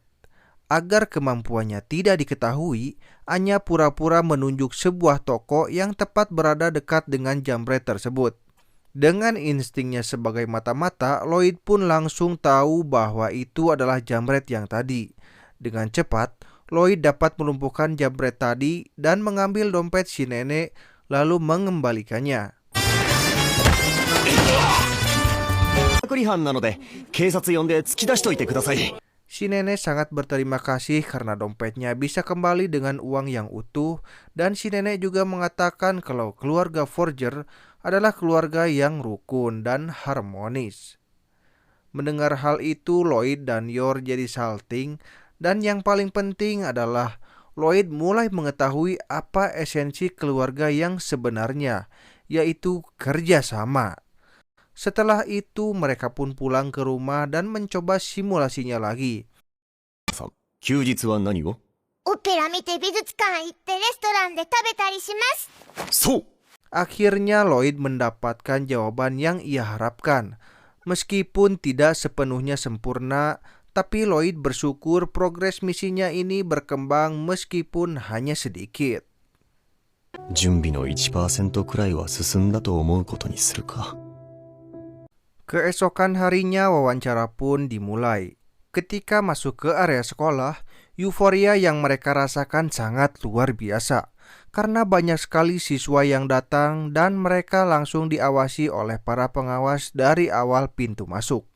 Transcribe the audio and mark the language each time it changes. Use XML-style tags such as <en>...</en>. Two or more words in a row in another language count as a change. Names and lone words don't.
<id>Agar kemampuannya tidak diketahui, Anya pura-pura menunjuk sebuah toko yang tepat berada dekat dengan jambret tersebut. Dengan instingnya sebagai mata-mata, Lloyd pun langsung tahu bahwa itu adalah jambret yang tadi. Dengan cepat, Lloyd dapat melumpuhkan jambret tadi dan mengambil dompet si nenek lalu mengembalikannya.</id> <ja>隔離犯なので警察呼んで突き出しといてください。</ja> <id>Si nenek sangat berterima kasih karena dompetnya bisa kembali dengan uang yang utuh, dan si nenek juga mengatakan kalau keluarga Forger adalah keluarga yang rukun dan harmonis. Mendengar hal itu, Lloyd dan Yor jadi salting, dan yang paling penting adalah Lloyd mulai mengetahui apa esensi keluarga yang sebenarnya, yaitu kerjasama. Setelah itu mereka pun pulang ke rumah dan mencoba simulasinya lagi.</id> <ja>休日は何を？オペラ見て美術館行ってレストランで食べたりします。そう。</ja> <id>Akhirnya Lloyd mendapatkan jawaban yang ia harapkan. Meskipun tidak sepenuhnya sempurna, tapi Lloyd bersyukur progres misinya ini berkembang meskipun hanya sedikit.</id> <ja>準備の 1% くらいは進んだと思うことにするか。</ja> <id>Keesokan harinya wawancara pun dimulai. Ketika masuk ke area sekolah, euforia yang mereka rasakan sangat luar biasa. Karena banyak sekali siswa yang datang dan mereka langsung diawasi oleh para pengawas dari awal pintu masuk.</id>